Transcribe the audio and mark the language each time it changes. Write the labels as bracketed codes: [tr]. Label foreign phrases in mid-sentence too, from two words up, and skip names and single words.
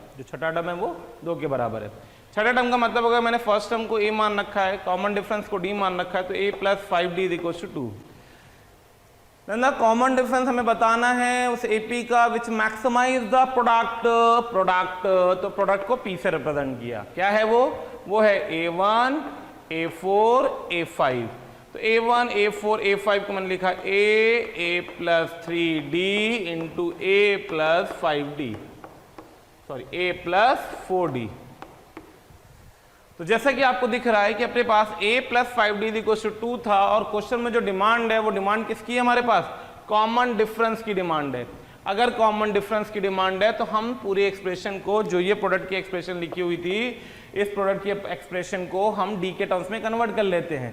[hi] जो छठा टर्म है वो 2 के बराबर है। छठा टर्म का मतलब अगर मैंने [en] first term [hi] को a मान रखा है, [en] common difference [hi] को d मान रखा है, तो [en] a plus 5d is equals to 2. [hi] ना [en] common difference [hi] हमें बताना है उस एपी का [en] which maximize the product. [hi] तो प्रोडक्ट को p से रिप्रेजेंट किया। क्या है वो है a1 a4 a5। तो a1 a4 a5 को मैंने लिखा [en] a plus 3d into a plus 5d, sorry a plus 4d. [hi] तो जैसा कि आपको दिख रहा है कि अपने पास [en] a plus 5d equal to 2 [hi] था और क्वेश्चन में जो डिमांड है वो डिमांड किसकी है हमारे पास? [en] common difference [hi] की डिमांड है। अगर [en] common difference [hi] की डिमांड है तो हम पूरे एक्सप्रेशन को, जो ये प्रोडक्ट की एक्सप्रेशन लिखी हुई थी, इस प्रोडक्ट की एक्सप्रेशन को हम डी के टर्म्स में कन्वर्ट कर लेते हैं।